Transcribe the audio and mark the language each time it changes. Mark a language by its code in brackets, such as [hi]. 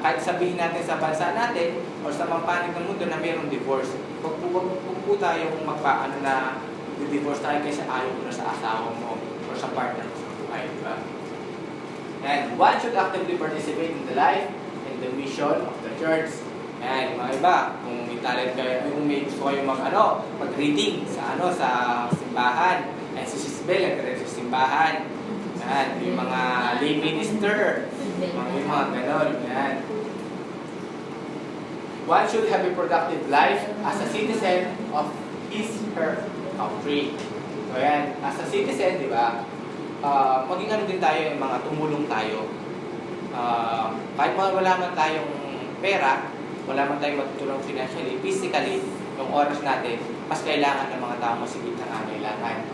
[tl] Kahit sabihin natin sa bansa natin o sa mampanig ng mundo na mayroong divorce, huwag po tayong na divorce tayo kasi ayaw mo na sa asawa mo o sa partner mo sa buhay. Diba? [en] And one should actively participate in the life and the mission of the church. [tl] And mga iba, kung may talent kayo, kung may gusto kayo mag-reading sa simbahan, and si Sisbel, nag-read sa simbahan. Yan, yung mga lay minister, yung mga ganon. Yan. [en] One should have a productive life as a citizen of her country. [tl] So yan, [en] as a citizen, [tl] di ba, maging din tayo, yung mga tumulong tayo. Kahit wala man tayong pera, wala man tayong matutulong financially, physically, yung oras natin, mas kailangan ng mga tao masigit ng angailangan.